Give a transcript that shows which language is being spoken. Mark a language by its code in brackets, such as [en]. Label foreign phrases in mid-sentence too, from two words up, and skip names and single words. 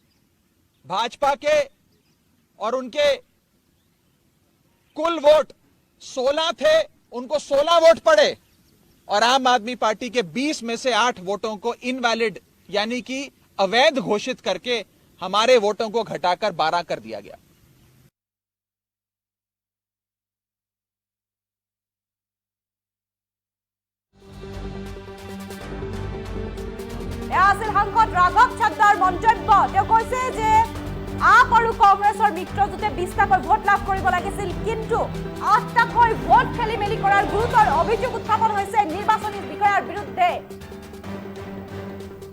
[hi] भाजपा के और उनके कुल वोट 16 थे, उनको 16 वोट पड़े और आम आदमी पार्टी के 20 में से 8 वोटों को इनवैलिड यानी कि अवैध घोषित करके हमारे वोटों को घटाकर 12 कर दिया गया। [as] আছিল সাংসদ ৰাঘৱ চাদ্দাৰ মন্তব্য। তেওঁ কৈছে যে আপ আৰু কংগ্ৰেছৰ মিত্ৰজোঁটে 20টাকৈ ভোট লাভ কৰিব লাগিছিল, কিন্তু 8টাকৈ ভোট খেলি মেলি কৰাৰ গুৰুতৰ অভিযোগ উত্থাপন হৈছে নিৰ্বাচনী বিষয়াৰ বিৰুদ্ধে।